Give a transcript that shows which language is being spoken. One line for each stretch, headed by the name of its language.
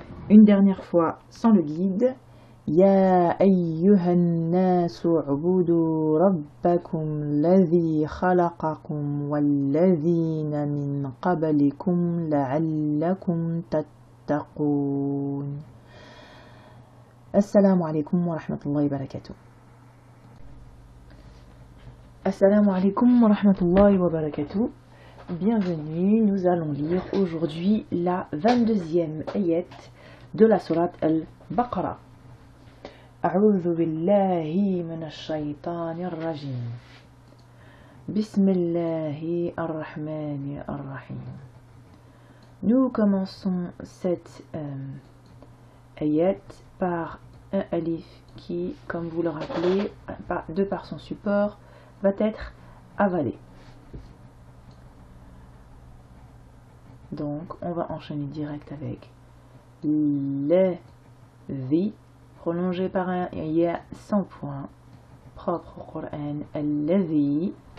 French: Une dernière fois sans le guide.
Arabic: يا أيها الناس اعبدوا ربكم الذي خلقكم والذين من قبلكم لعلكم تتقون. السلام عليكم ورحمة الله وبركاته. Assalamu alaikum wa rahmatullahi wa barakatuh.
French: Bienvenue, nous allons lire aujourd'hui la 22e ayat de la sourate Al-Baqarah.
Arabic: أعوذ بالله من الشيطان الرجيم بسم الله الرحمن الرحيم.
French: Nous commençons cette ayat par un alif qui, comme vous le rappelez, de par son support, va être avalé. Donc, on va enchaîner direct avec الذي, prolongé par un ya sans point, propre au Coran, الذي.